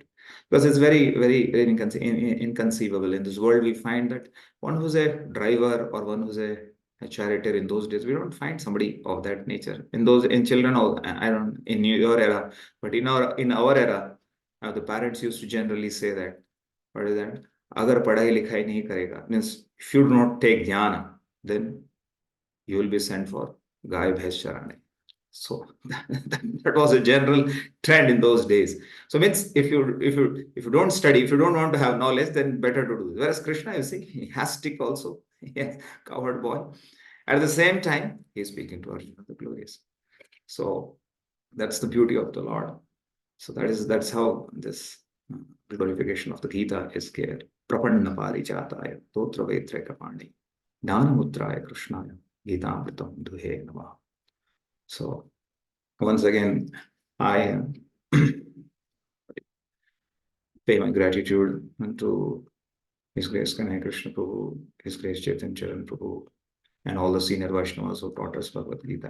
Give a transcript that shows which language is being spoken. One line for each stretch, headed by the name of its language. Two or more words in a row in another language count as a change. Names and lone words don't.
English: Because it's very inconceivable. In this world, we find that one who's a driver or one who's a charioteer in those days, we don't find somebody of that nature. In children, I don't in your era, but in our era, the parents used to generally say that. What is that?
Hindi: Agar padhai likhai nahi karega,
English: means if you do not take jnana, then you will be sent for
Hindi: gai bhais charane.
English: So that was a general trend in those days. So means if you don't study, if you don't want to have knowledge, then better to do this. Whereas Krishna, you see, he has stick also. Yes, cowherd boy. At the same time, he's speaking to Arjuna, the glorious. So that's the beauty of the Lord. So that's how this glorification of the Gita is clear.
Sanskrit: Prapanna parijataya totra vetreka Danamudraya Krishnaya Gitamritam Duhe Namaha.
English: So once again, I pay my gratitude to His Grace Kanai Krishna Prabhu, His Grace Chaitanya Charan Prabhu, and all the senior Vaishnavas who taught us Bhagavad Gita.